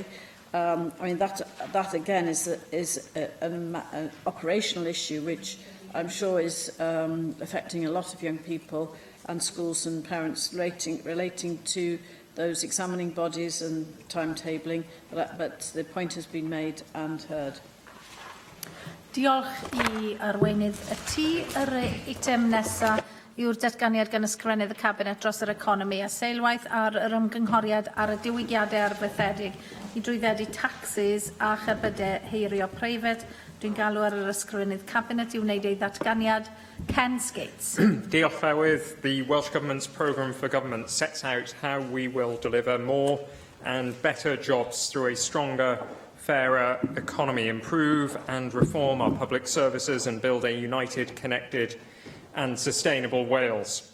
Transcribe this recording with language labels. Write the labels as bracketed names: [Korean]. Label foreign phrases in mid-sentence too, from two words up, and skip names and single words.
[English] I mean, that again is an operational issue which I'm sure is affecting a lot of young people and schools and parents relating to those examining bodies and timetabling, but the point has been made and heard. [Welsh] Diolch I arweinydd y tŷ. Yr eitem nesaf yw'r datganiad gan ysgrifennydd y Cabinet dros yr economi a seilwaith ar yr ymgynghoriad ar y diwygiadau arfaethedig I drwyddedi taxes a cherbydau heirio preifat. Dwi'n galw ar yr ysgrifennydd Cabinet I wneud ei ddatganiad. Ken Skates. Diolch Llywydd. [English] The Welsh Government's programme for government sets out how we will deliver more and better jobs through a stronger, fairer economy, improve and reform our public services and build a united, connected and sustainable Wales.